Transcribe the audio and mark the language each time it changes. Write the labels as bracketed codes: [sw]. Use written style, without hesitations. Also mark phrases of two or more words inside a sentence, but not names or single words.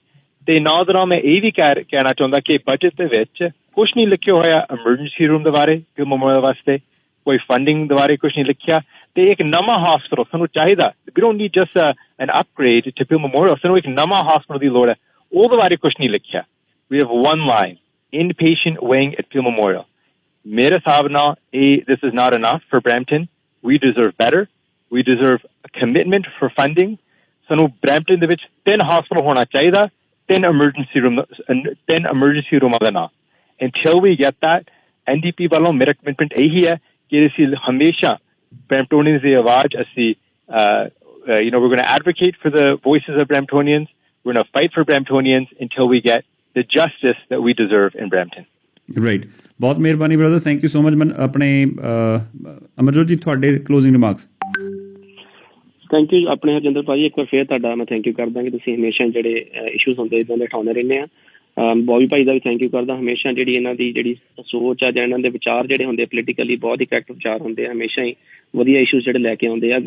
[pa] ਤੇ ਨਾਲ ਦੇ ਨਾਲ ਮੈਂ ਇਹ ਵੀ ਕਹਿਣਾ ਚਾਹੁੰਦਾ ਕਿ ਬਜਟ ਦੇ ਵਿੱਚ ਕੁਛ ਨਹੀਂ ਲਿਖਿਆ ਹੋਇਆ [en] emergency room [pa] ਦੇ ਬਾਰੇ, ਕਿ ਮੈਮੋਰੀਅਲ ਵਾਸਤੇ ਕੋਈ ਫੰਡਿੰਗ ਦੇ ਬਾਰੇ ਕੁਛ ਨਹੀਂ ਲਿਖਿਆ। ਤੇ ਇੱਕ ਨਵਾਂ ਹਸਪਤਾਲ ਸਾਨੂੰ ਚਾਹੀਦਾ, [en] we don't need just an upgrade to Peel Memorial, [pa] ਸਾਨੂੰ ਇੱਕ ਨਵਾਂ ਹਸਪਤਾਲ ਦੀ ਲੋੜ ਹੈ, ਉਹਦੇ ਬਾਰੇ ਕੁਛ ਨਹੀਂ ਲਿਖਿਆ। [en] we have one line, inpatient wing at Peel Memorial. [pa] ਮੇਰੇ ਹਿਸਾਬ ਨਾਲ [en] this is not enough for Brampton. We deserve better. We deserve a commitment for funding. [pa] ਸਾਨੂੰ Brampton ਦੇ ਵਿੱਚ 3 ਹਸਪਤਾਲ ਹੋਣਾ ਚਾਹੀਦਾ, 3 emergency ਰੂਮਾਂ ਦੇ ਨਾਲ। [en] Until we get that, [pa] NDP ਵੱਲੋਂ ਮੇਰਾ ਕਮਿਟਮੈਂਟ ਇਹੀ ਹੈ ਕਿ ਅਸੀਂ ਹਮੇਸ਼ਾ Bramptonians ਦੀ ਆਵਾਜ਼ ਅਸੀਂ [en] we're going to advocate for the voices of Bramptonians. We're going to fight for Bramptonians until we get the justice that we deserve in Brampton. [pa] ਰਾਈਟ, ਬਹੁਤ ਮਿਹਰਬਾਨੀ ਬ੍ਰਦਰ, [en] thank you so much. [pa] ਆਪਣੇ ਅਮਰਜੋਤ ਜੀ, ਤੁਹਾਡੇ [en] closing remarks. thank you [pa] ਆਪਣੇ ਹਰਜਿੰਦਰ ਭਾਜੀ, ਇੱਕ ਵਾਰ ਫੇਰ ਤੁਹਾਡਾ ਮੈਂ [en] thank you [pa] ਕਰਦਾ ਕਿ ਤੁਸੀਂ ਹਮੇਸ਼ਾ ਜਿਹੜੇ ਇਸ਼ੂਜ਼ ਹੁੰਦੇ ਇੱਦਾਂ ਦੇ ਉਠਾਉਂਦੇ ਰਹਿੰਦੇ ਆ। ਬੌਬੀ ਭਾਈ ਦਾ ਵੀ [en] thank you [pa] ਕਰਦਾ, ਹਮੇਸ਼ਾ ਜਿਹੜੀ ਇਹਨਾਂ ਦੀ ਜਿਹੜੀ ਸੋਚ ਆ ਜਾਂ ਇਹਨਾਂ ਦੇ ਵਿਚਾਰ ਜਿਹੜੇ ਹੁੰਦੇ ਪੋਲੀਟੀਕਲੀ ਬਹੁਤ ਇਫੈਕਟਿਵ ਵਿਚਾਰ ਹੁੰਦੇ ਆ, ਹਮੇਸ਼ਾ ਹੀ ਵਧੀਆ ਇਸ਼ੂਜ਼ ਜਿਹੜੇ ਲੈ ਕੇ ਆਉਂਦੇ ਆ।